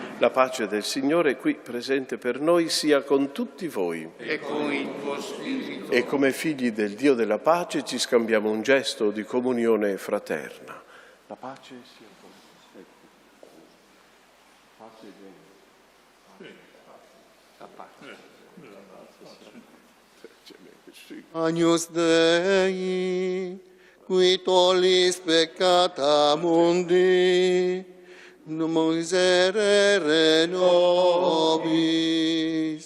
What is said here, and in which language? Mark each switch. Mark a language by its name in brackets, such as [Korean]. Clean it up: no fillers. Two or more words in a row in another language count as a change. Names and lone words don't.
[Italian] La pace del Signore qui presente per noi sia con tutti voi. E con il tuo spirito. E come figli del Dio della pace ci scambiamo un gesto di comunione fraterna. La pace sia con tutti. Pace Dio. La pace. [Latin] Agnus Dei, qui tollis peccata mundi, miserere nobis.